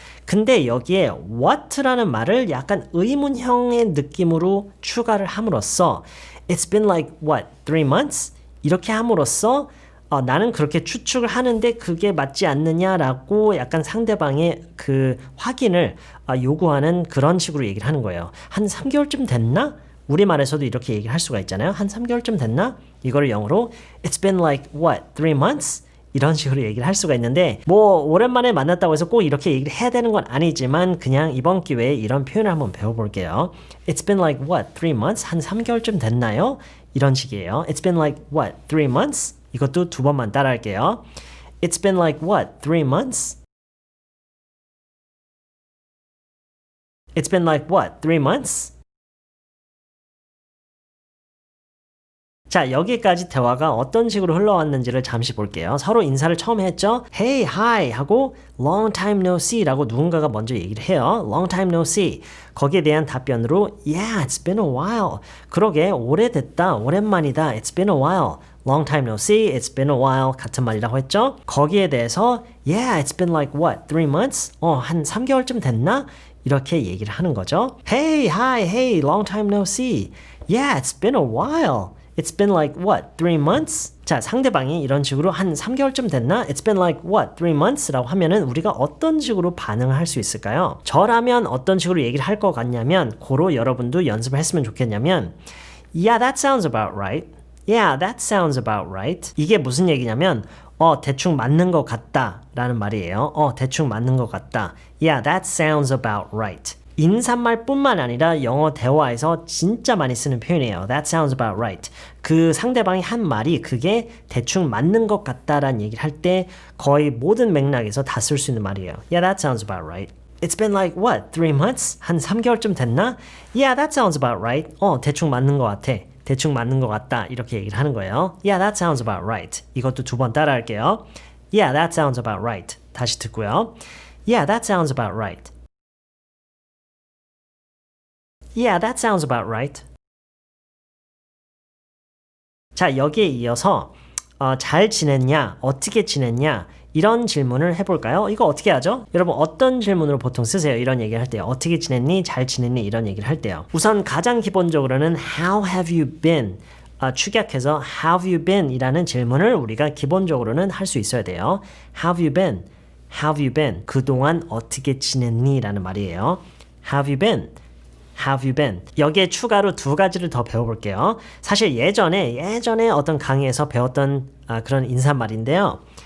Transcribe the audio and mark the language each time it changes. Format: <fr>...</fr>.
<ko>근데 여기에 what라는 말을 약간 의문형의 느낌으로 추가를 함으로써</ko> <en>It's been like what? 3 months?</en> <ko>이렇게 함으로써 나는 그렇게 추측을 하는데 그게 맞지 않느냐라고 약간 상대방의 그 확인을 요구하는 그런 식으로 얘기를 하는 거예요. 한 3개월쯤 됐나? 우리말에서도 이렇게 얘기를 할 수가 있잖아요. 한 3개월쯤 됐나? 이거를 영어로</ko> <en>It's been like what? 3 months?</en> <ko>이런 식으로 얘기를 할 수가 있는데 오랜만에 만났다고 해서 꼭 이렇게 얘기를 해야 되는 건 아니지만 그냥 이번 기회에 이런 표현을 한번 배워볼게요.</ko> <en>It's been like what? 3 months?</en> <ko>한 3개월쯤 됐나요? 이런 식이에요.</ko> <en>It's been like what? 3 months?</en> <ko>이것도 2번만 따라할게요.</ko> <en>It's been like what? 3 months? It's been like what? 3 months?</en> <ko>자, 여기까지 대화가 어떤 식으로 흘러왔는지를 잠시 볼게요. 서로 인사를 처음에 했죠.</ko> <en>Hey, hi</en> <ko>하고</ko> <en>long time no see</en> <ko>라고 누군가가 먼저 얘기를 해요.</ko> <en>long time no see.</en> <ko>거기에 대한 답변으로</ko> <en>Yeah, it's been a while.</en> <ko>그러게 오래됐다. 오랜만이다.</ko> <en>It's been a while. long time no see. It's been a while.</en> <ko>같은 말이라고 했죠. 거기에 대해서</ko> <en>Yeah, it's been like what? 3 months?</en> <ko>한 3개월쯤 됐나? 이렇게 얘기를 하는 거죠.</ko> <en>Hey, hi, hey, long time no see. Yeah, it's been a while. It's been like what? 3 months?</en> <ko>자, 상대방이 이런 식으로 한 3개월쯤 됐나?</ko> <en>It's been like what? 3 months?</en> <ko>라고 하면은 우리가 어떤 식으로 반응을 할 수 있을까요? 저라면 어떤 식으로 얘기를 할 것 같냐면 고로 여러분도 연습을 했으면 좋겠냐면</ko> <en>Yeah, that sounds about right. Yeah, that sounds about right.</en> <ko>이게 무슨 얘기냐면 대충 맞는 것 같다 라는 말이에요. 대충 맞는 것 같다.</ko> <en>Yeah, that sounds about right.</en> <ko>인사말뿐만 아니라 영어 대화에서 진짜 많이 쓰는 표현이에요.</ko> <en>That sounds about right.</en> <ko>그 상대방이 한 말이 그게 대충 맞는 것 같다라는 얘기를 할 때 거의 모든 맥락에서 다 쓸 수 있는 말이에요.</ko> <en>Yeah, that sounds about right. It's been like what? 3 months?</en> <ko>한 3개월쯤 됐나?</ko> <en>Yeah, that sounds about right.</en> <ko>대충 맞는 것 같아. 대충 맞는 것 같다. 이렇게 얘기를 하는 거예요.</ko> <en>Yeah, that sounds about right.</en> <ko>이것도 2번 따라 할게요.</ko> <en>Yeah, that sounds about right.</en> <ko>다시 듣고요.</ko> <en>Yeah, that sounds about right. Yeah, that sounds about right.</en> <ko>자, 여기에 이어서 잘 지냈냐? 어떻게 지냈냐? 이런 질문을 해볼까요? 이거 어떻게 하죠? 여러분 어떤 질문으로 보통 쓰세요? 이런 얘기를 할 때요. 어떻게 지냈니? 잘 지냈니? 이런 얘기를 할 때요. 우선 가장 기본적으로는</ko> <en>How have you been?</en> <ko>축약해서</ko> <en>How have you been?</en> <ko>이라는 질문을 우리가 기본적으로는 할 수 있어야 돼요.</ko> <en>How have you been? How have you been?</en> <ko>그동안 어떻게 지냈니? 라는 말이에요.</ko> <en>How have you been? How have you been?</en> <ko>여기에 추가로 2가지를 더 배워볼게요. 사실 예전에 어떤 강의에서 배웠던 그런 인사말인데요.</ko>